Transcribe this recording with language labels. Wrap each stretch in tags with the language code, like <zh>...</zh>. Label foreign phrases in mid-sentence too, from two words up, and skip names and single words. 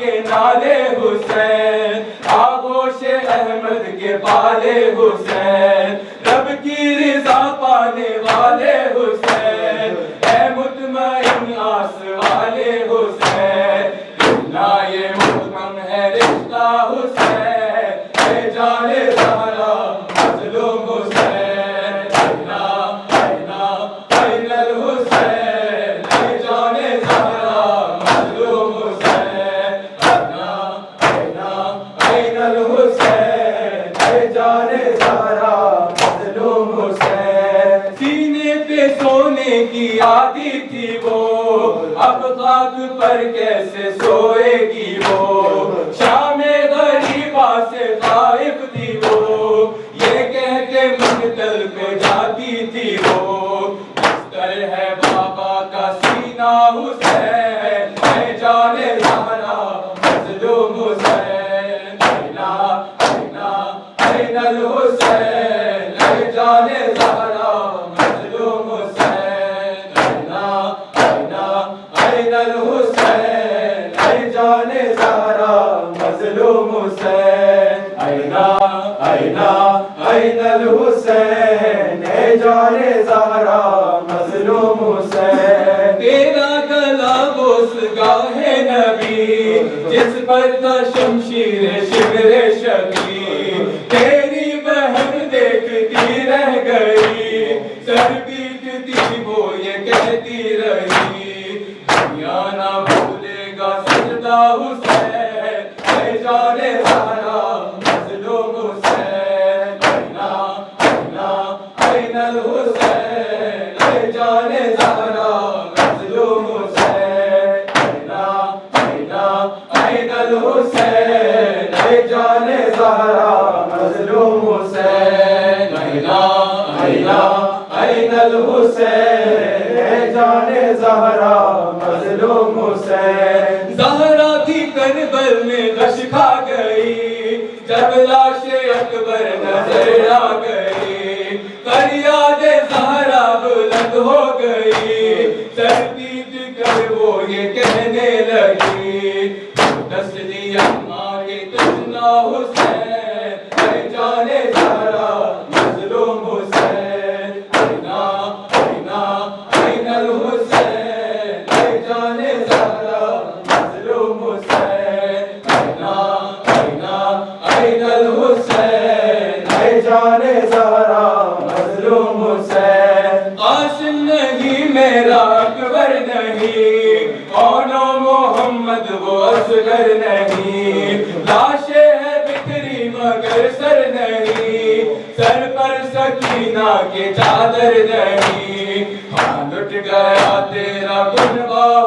<ur>نالے حسین آغوش احمد کے پالے حسین رب کی رضا پانے والے حسین اے مطمئن آس والے حسین اتنا یہ محکم ہے رشتہ حسین اے جان زہرا مظلوم حسین</ur> <ar>اینا اینا این الحسین</ar> <ur>اے جان زہرا مظلوم حسین</ur> <ar>اینا اینا این</ar> <ur>الحسین اے جان زہرا مظلوم حسین سینے پہ سونے کی عادی تھی وہ اب خاک پر کیسے سوئے گی وہ شام غریبا سے خائف تھی وہ یہ کہہ کے مقتل پہ جاتی تھی وہ بستر ہے بابا کا سینہ حسین اے جان زہرا مظلوم حسین</ur> <ar>اینا اینا این الحسین</ar> <ur>اے جان زہرا مظلوم حسین</ur> <ar>اینا اینا این</ar> <ur>الحسین اے جان زہرا مظلوم حسین</ur> <ar>اینا اینا این الحسین</ar> <ur>اے جان زہرا مظلوم حسین تیرا گلا بوس گاہ نبی جس پر تھا شمشیر شبر شبی تیری بہن دیکھتی رہ گئی سر پیٹتی وہ یہ کہتی رہی دنیا نہ بھولے گا سجدہ حسین اے جان زہرا مظلوم حسین</ur> <ar>اینا اینا این</ar> <ur>الحسین اے جان زہرا مظلوم حسین</ur> <ar>اینا اینا این الحسین</ar> <ur>اے جان زہرا مظلوم حسین</ur> <ar>اینا اینا این</ar> <ur>الحسین اے جان زہرا مظلوم حسین زہرا تھی کربل میں غش کھا گئی جب لاش اکبر نظر آ گئی فریاد زہرا بلند ہو گئی سر پیٹ کر وہ یہ کہنے لگی تسلی اماں کے تجنا حسین اے جان زہرا مظلوم حسین</ur> <ar>اینا اینا این الحسین</ar> <ur>اے جان زہرا مظلوم حسین</ur> <ar>اینا اینا این</ar> <ur>الحسین اے جان زہرا مظلوم حسین قاسم نہیں میرا اکبر نہیں کون محمد وہ اصغر نہیں لاشیں ہے بکھری مگر سر نہیں سر پر سکینہ کے چادر نہیں ہاں لٹ گیا تیرا کنبہ</ur>